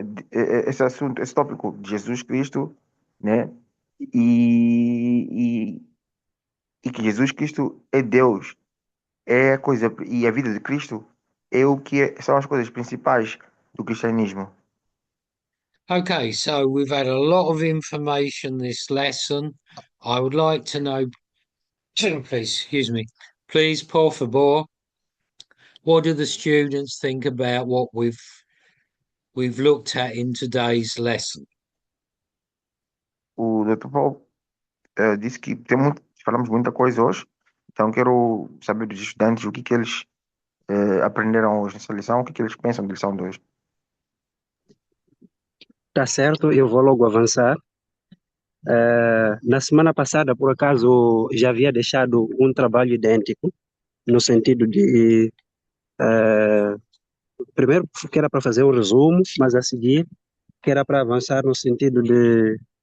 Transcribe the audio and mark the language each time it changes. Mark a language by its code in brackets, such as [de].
[pt] Esse tópico de Jesus Cristo, né? E, e, e que Jesus Cristo é Deus, é a coisa, e a vida de Cristo é são as coisas principais do cristianismo. [en] Okay, so we've had a lot of information this lesson. I would like to know, please, excuse me, please, [pt] por favor, [en] what do the students think about what we've looked at in today's lesson? [pt] O Dr. Paul disse que falamos muita coisa hoje, então quero saber dos estudantes o que eles aprenderam hoje nessa lição, o que eles pensam da lição de hoje. Tá certo, eu vou logo avançar. Na semana passada, por acaso, já havia deixado um trabalho idêntico, no sentido de, primeiro, que era para fazer um resumo, mas a seguir, que era para avançar no sentido de